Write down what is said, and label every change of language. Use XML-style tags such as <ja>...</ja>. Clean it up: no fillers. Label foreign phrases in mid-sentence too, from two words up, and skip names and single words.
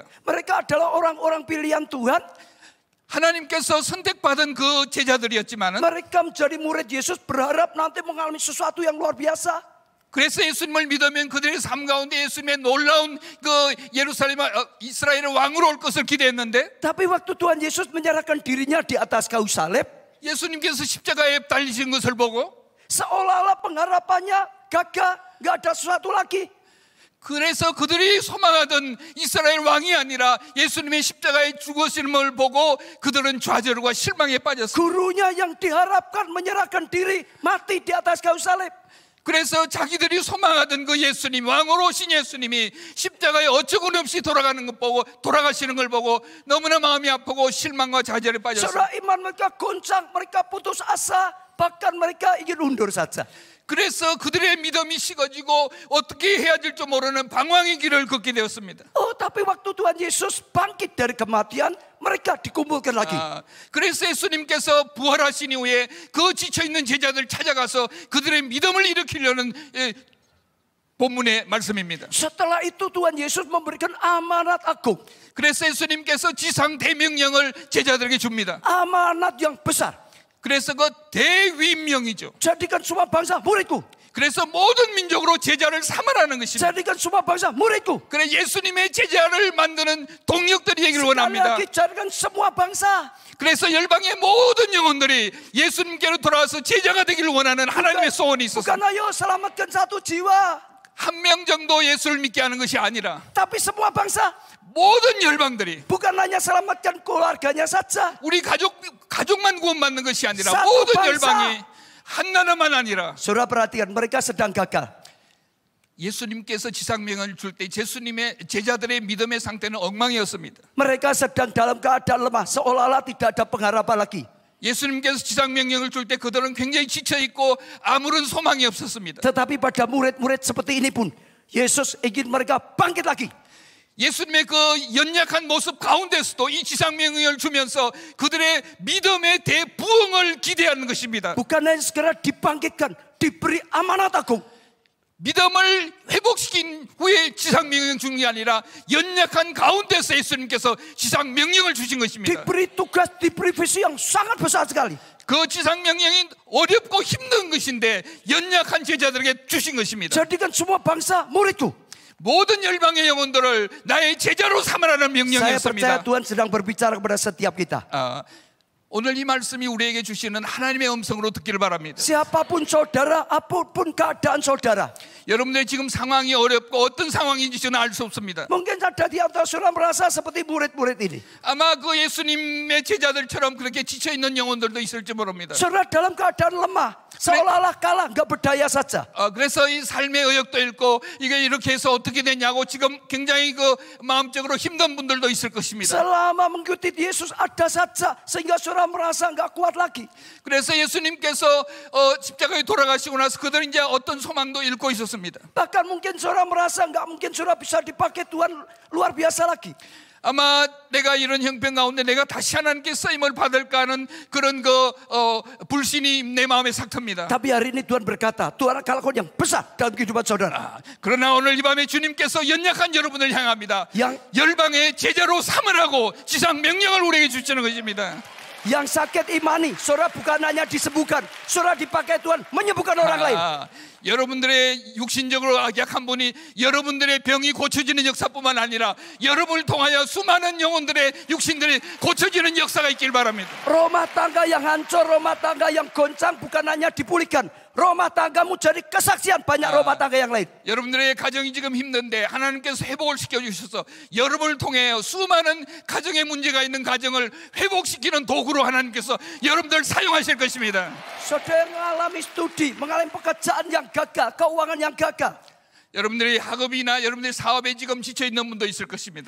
<id>Mereka adalah orang-orang pilihan Tuhan.</id> <ko>하나님께서 선택받은 그 제자들이었지만은</ko> <id>Mereka menjadi murid Yesus berharap nanti mengalami sesuatu yang luar biasa.</id> <ko>그래서 예수님을 믿으면 그들의 삶 가운데 예수님의 놀라운 그 예루살렘 이스라엘의 왕으로 올 것을 기대했는데,</ko> <id>Tapi waktu Tuhan Yesus menyerahkan dirinya di atas kayu salib,</id> <ko>예수님께서 십자가에 달리신 것을 보고</ko> <id>seolah-olah pengharapannya gagal, nggak ada sesuatu lagi.</id> <ko>그래서 그들이 소망하던 이스라엘 왕이 아니라 예수님의 십자가에 죽으심을 보고 그들은 좌절과 실망에 빠졌습니다.</ko> <id>Gurunya yang diharapkan menyerahkan diri mati di atas kayu salib.</id> <ko>그래서 자기들이 소망하던 그 예수님, 왕으로 오신 예수님이 십자가에 어처구니없이 돌아가시는 걸 보고 너무나 마음이 아프고 실망과 좌절에 빠졌습니다.</ko> <id>Saudara, iman mereka goncang, mereka putus asa, bahkan mereka ingin undur saja.</id> <ko>그래서 그들의 믿음이 식어지고 어떻게 해야 될지 모르는 방황의 길을 걷게 되었습니다.</ko> <id>Tapi waktu Tuhan Yesus bangkit dari kematian, mereka dikumpulkan lagi.</id> <ko>그래서 예수님께서 부활하신 이후에 그 지쳐있는 제자들 찾아가서 그들의 믿음을 일으키려는 본문의 말씀입니다.</ko> <id>Setelah itu Tuhan Yesus memberikan amanat agung.</id> <ko>그래서 예수님께서 지상 대명령을 제자들에게 줍니다.</ko> <id>Amanat yang besar.</id> <ko>그래서 그 대위명이죠.</ko> <id>Jadikan semua bangsa muridku.</id> <ko>그래서 모든 민족으로 제자를 삼으라는 것입니다.</ko> <id>Jadikan semua bangsa muridku.</id> <ko>그래 예수님의 제자를 만드는 동력들이 되기를</ko> <id>Sekali</id> <ko>원합니다.</ko> <id>lagi, jadikan semua bangsa.</id> <ko>그래서 열방의 모든 영혼들이 예수님께로 돌아와서 제자가 되기를 원하는 하나님의 소원이</ko> <id>Bukan</id> <ko>있었습니다.</ko> <id>ayo selamatkan satu jiwa,</id> <ko>한 명 정도 예수를 믿게 하는 것이 아니라</ko> <id>tapi semua bangsa.</id> <ko>모든 열방들이,</ko> <id>Bukan hanya selamatkan keluarganya saja.</id> <ko>우리 가족만 구원받는 것이 아니라</ko> <id>Satu</id> <ko>모든</ko> <id>bangsa.</id> <ko>열방이 한 나라만 아니라.</ko> <id>Saudara perhatikan, mereka sedang gagal.</id> <ko>예수님께서 지상명을 줄 때 예수님의 제자들의 믿음의 상태는 엉망이었습니다.</ko> <id>Mereka sedang dalam keadaan lemah, seolah-olah tidak ada pengharapan lagi.</id> <ko>예수님께서 지상명령을 줄 때 그들은 굉장히 지쳐있고 아무런 소망이 없었습니다.</ko> <id>Tetapi pada murid-murid seperti ini pun, Yesus ingin mereka bangkit lagi.</id> <ko>예수님의 그 연약한 모습 가운데서도 이 지상명령을 주면서 그들의 믿음의 대부흥을 기대하는 것입니다.</ko> <id>Bukan hanya segera dibangkitkan, diberi amanat agung.</id> <ko>믿음을 회복시킨 후에 지상명령 주는 게 아니라 연약한 가운데서 예수님께서 지상명령을 주신 것입니다.</ko> <id>Diberi tugas, diberi visi yang sangat besar sekali.</id> <ko>그 지상명령이 어렵고 힘든 것인데 연약한 제자들에게 주신 것입니다.</ko> <id>Jadikan semua bangsa muridku.</id> <ko>모든 열방의 영혼들을 나의 제자로 삼으라는</ko> <id>Saya</id> <ko>명령이었습니다.</ko> <id>percaya Tuhan sedang berbicara kepada setiap kita.</id> <ko>오늘 이 말씀이 우리에게 주시는 하나님의 음성으로 듣기를 바랍니다.</ko> <id>Siapapun saudara, apapun keadaan saudara.</id> <ko>여러분들의 지금 상황이 어렵고 어떤 상황인지 저는 알 수 없습니다.</ko> <id>Mungkin ada di antara saudara merasa seperti murid-murid ini.</id> <ko>아마 그 예수님의 제자들처럼 그렇게 지쳐 있는 영혼들도 있을지 모릅니다.</ko> <id>Saudara dalam keadaan lemah, seolah-olah kalah, nggak berdaya saja.</id> <ko>그래서 이 삶의 의욕도 잃고 이게 이렇게 해서 어떻게 되냐고 지금 굉장히 그 마음적으로 힘든 분들도 있을 것입니다.</ko> <id>Selama mengikuti Yesus ada saja sehingga saudara merasa nggak kuat lagi.</id> <ko>그래서 예수님께서 십자가에 돌아가시고 나서 그들은 이제 어떤 소망도 잃고 있었습니다.</ko> <id>Bahkan mungkin saudara merasa nggak mungkin saudara bisa dipakai Tuhan luar biasa lagi.</id> <ko>아마 내가 이런 형편 가운데 내가 다시 하나님께 쓰임을 받을까 하는 그런 불신이 내 마음에 싹 틉니다.</ko> <id>Tapi hari ini Tuhan berkata, Tuhan akan lakukan yang besar dalam kehidupan saudara.</id> <ko>그러나 오늘 이 밤에 주님께서 연약한 여러분을 향합니다. 열방의 제자로 삼으라고 지상 명령을 우리에게 주시는 것입니다.</ko> <id>Yang sakit imani, saudara bukan hanya disembuhkan, saudara dipakai Tuhan menyembuhkan orang lain.</id> <ko>여러분들의 육신적으로 약한 분이 여러분들의 병이 고쳐지는 역사뿐만 아니라 여러분을 통하여 수많은 영혼들의 육신들이 고쳐지는 역사가 있길 바랍니다.</ko> <id>Rumah tangga yang hancur, rumah tangga yang goncang bukan hanya dipulihkan, rumah tanggamu jadi kesaksian banyak rumah tangga yang lain.</id> <ko>여러분들의 가정이 지금 힘든데 하나님께서 회복을 시켜주셔서 여러분을 통해 수많은 가정에 문제가 있는 가정을 회복시키는 도구로 하나님께서 여러분들 사용하실 것입니다.</ko> <id>Saudara mengalami studi, mengalami pekerjaan yang gagal, keuangan yang gagal.</id> <ko>여러분들의 학업이나 여러분들의 사업에 지금 지쳐 있는 분도 있을 것입니다.</ko>